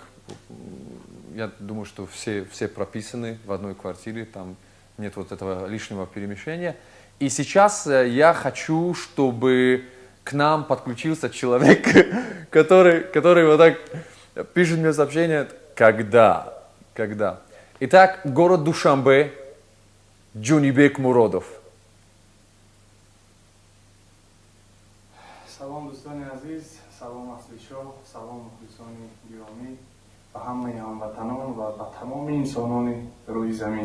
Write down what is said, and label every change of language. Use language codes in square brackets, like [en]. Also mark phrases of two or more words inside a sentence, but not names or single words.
[ru] Я думаю, что все прописаны в одной квартире, там нет вот этого лишнего перемещения. И сейчас я хочу, чтобы к нам подключился человек, который вот так пишет мне сообщение, когда. Итак, город Душанбе, Джунибек Муродов. [tg] Салом, дӯстони азиз, салом аслишо, салом мухлисони гиромӣ ба ҳамаи ҳамватанон ва ба тамоми инсонони рӯи замин.